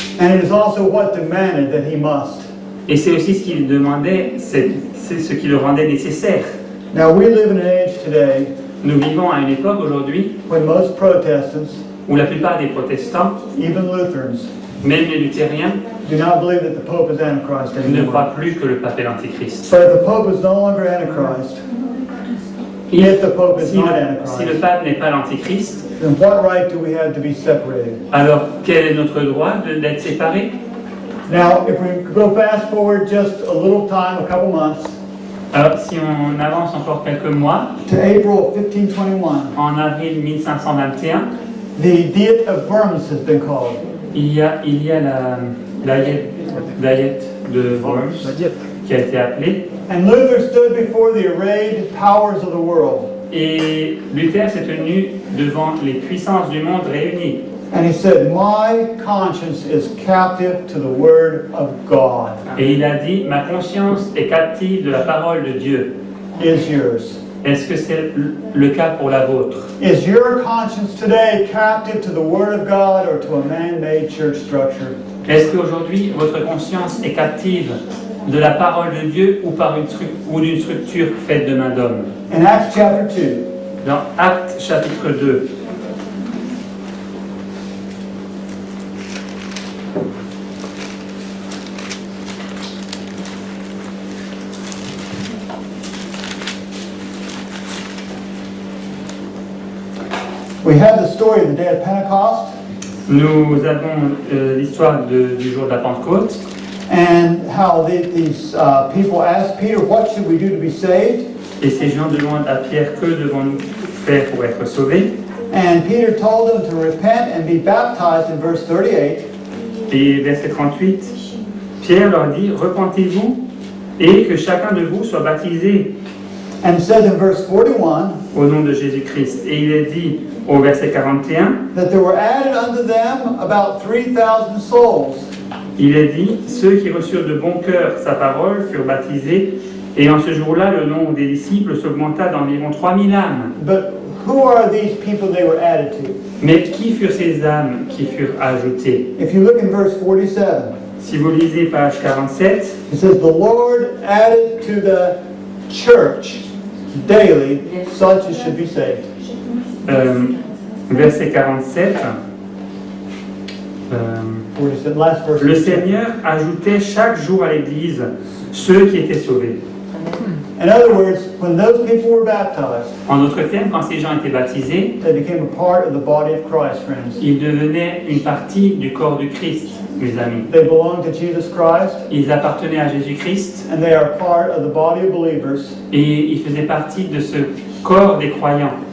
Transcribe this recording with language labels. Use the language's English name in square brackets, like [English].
[English] And it is also what demanded that he must. [French] Et c'est aussi ce qu'il demandait, c'est ce qui le rendait nécessaire. [English] Now we live in an age today [French] Nous vivons à une époque aujourd'hui [English] when most Protestants, [French] où la plupart des protestants, [English] even Lutherans, [French] même les luthériens, [English] do not believe that the Pope is Antichrist [French] ne [English] anymore. [French] croient plus que le pape est l'antéchrist. [English] But if the Pope is no longer Antichrist, if the Pope is [French] Si [English] not [French] le [English] Antichrist, [French] pape n'est pas l'antéchrist, [English] then what right do we have to be separated? [French] alors quel est notre droit d'être séparés? [English] Now, if we go fast forward just a little time, a couple months, [French] Alors si on avance encore quelques mois, [English] to April of 1521, [French] en avril 1521, [English] the Diet of Worms has been called. [French] il y a la diète de Worms qui a été appelée. [English] And Luther stood before the arrayed powers of the world. [French] Et Luther s'est tenu devant les puissances du monde réunies. [English] And he said, "My conscience is captive to the word of God." [French] Et il a dit, ma conscience est captive de la parole de Dieu. [English] Is yours? [French] Est-ce que c'est le cas pour la vôtre? [English] Is your conscience today captive to the word of God or to a man-made church structure? [French] Est-ce qu'aujourd'hui votre conscience est captive de la parole de Dieu ou d'une structure faite de main d'homme? [English] In Acts chapter 2, [French] Dans Actes chapitre 2, [English] we have the story of the day of Pentecost [French] nous avons l'histoire du jour de la Pentecôte [English] and how these people asked Peter, "What should we do to be saved?" [French] et ces gens demandent à Pierre que devons-nous faire pour être sauvés. [English] And Peter told them to repent and be baptized in verse 38. [French] Et verset 38, Pierre leur dit, repentez-vous et que chacun de vous soit baptisé [English] And it says in verse 41 [French] au nom de Jésus-Christ. Et il est dit au verset 41, [English] that there were added unto them about 3,000 souls. [French] il est dit, ceux qui reçurent de bon cœur sa parole furent baptisés, et en ce jour-là, le nombre des disciples s'augmenta d'environ 3000 âmes. [English] But who are these people they were added to? [French] Mais qui furent ces âmes qui furent ajoutées? [English] If you look in verse 47, [French] Si vous lisez page 47, [English] it says, "The Lord added to the church daily such as should be saved." [French] verset 47, [English] 47, last verse. [French] le Seigneur ajoutait chaque jour à l'Église ceux qui étaient sauvés. [English] In other words, when those people were baptized, [French] En d'autres termes, quand ces gens étaient baptisés, [English] they became a part of the body of Christ, friends. [French] ils devenaient une partie du corps du Christ, mes amis. [English] They belong to Jesus Christ, [French] Ils appartenaient à Jésus-Christ [English] and they are part of the body of believers. [French] et ils faisaient partie de ce corps des croyants.